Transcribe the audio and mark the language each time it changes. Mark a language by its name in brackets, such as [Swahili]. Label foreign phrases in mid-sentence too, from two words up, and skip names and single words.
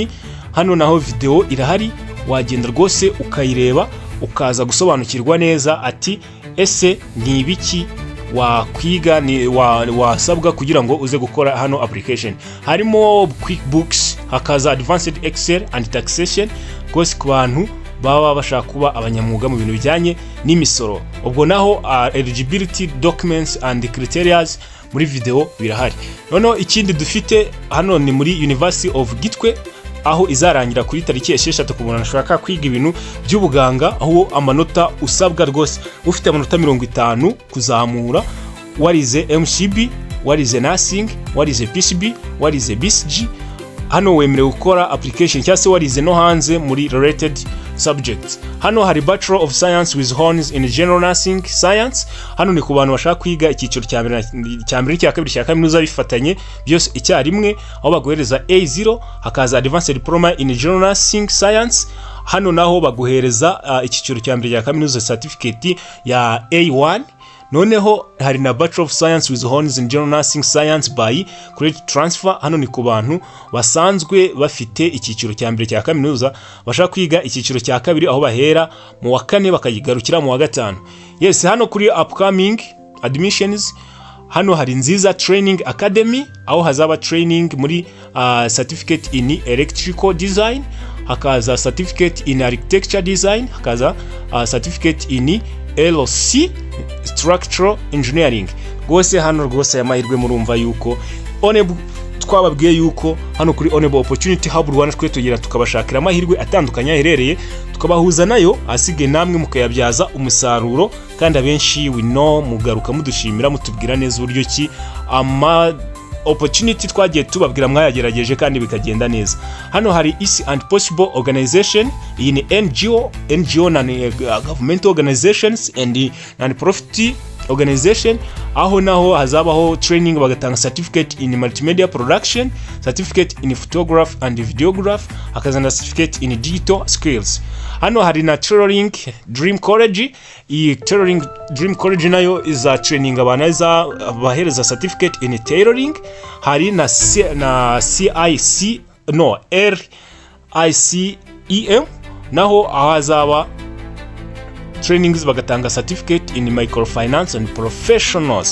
[Kinyarwanda] Hano naho video irahari, wagenda rwose ukayireba ukaza gusobanukirwa neza ati ese ni ibiki wakwiga, ni wasabwa kugira ngo uze gukora hano application. Harimo QuickBooks, hakaza [English] Advanced Excel and Taxation, [Kinyarwanda] rwose ku bantu baba bashaka kuba abanyamwuga mu bintu bijyanye n'imisoro. Ubwo naho [English] eligibility documents and criteria [Kinyarwanda] muri video birahari. Noneho ikindi dufite hano ni muri University of Gitwe, aho izarangira kuri tariki 6 ku muntu ashaka kwiga ibintu by'ubuganga, aho amanota usabwa rwose ufite amanota 50 kuzamura, warize MCB, warize nursing, warize PCB, warize BCG. Hano wemerewe gukora application cyangwa se warize no hanze muri [English] related subjects. [Kinyarwanda] Hano hari Bachelor of Science with honors in General Nursing Science. Hano ni ku bantu bashaka kwiga icyiciro cya mbere n'icya kabiri cya kaminuza bifatanye byose icyarimwe, aho baguhereza A0, hakaza Advanced Diploma in General Nursing Science. Hano naho baguhereza icyiciro cya mbere cya kaminuza certificate ya A1. Noneho hari na Bachelor of Science with honors in General Nursing Science by credit transfer. Hano ni ku bantu basanzwe bafite icyiciro cya mbere cya kaminuza bashaka kwiga icyiciro cya kabiri, aho bahera mu wa 4 bakayigarukira mu wa 5. Yes, hano kuri [English] upcoming admissions [Kinyarwanda] hano hari Nziza Training Academy aho hazaba training muri [English] certificate in electrical design, [Kinyarwanda] hakaza [English] certificate in architecture design, [Kinyarwanda] hakaza [English] certificate in LC structural engineering. [Kinyarwanda] Rwose hano rwose Mahirwe murumva yuko Onebu twababwiye yuko hano kuri Onebu Opportunity Hub Rwanda twe tugira tukabashakira amahirwe atandukanye aherereye, tukabahuza nayo asigaye namwe mukayabyaza umusaruro, kandi abenshi [English] we know [Kinyarwanda] mugaruka mudushimira mutubwira neza uburyo ki opportunity twagiye tubabwira mwayagerageje kandi bikagenda neza. Hano hari Easy and Possible Organization, iyi ni NGO na [English] government organizations and non-profit organization, [Kinyarwanda] aho naho hazabaho training bagatanga [English] certificate in multimedia production, certificate in photography and videography, [Kinyarwanda] hakazana [English] certificate in digital skills. [Kinyarwanda] Hano hari na Tailoring Dream College, iyi Tailoring Dream College nayo iza training abanaza bahereza [English] certificate in tailoring. [Kinyarwanda] Hari na RICEM naho ahazaba trainings bagatanga [English] certificate in microfinance and professionals.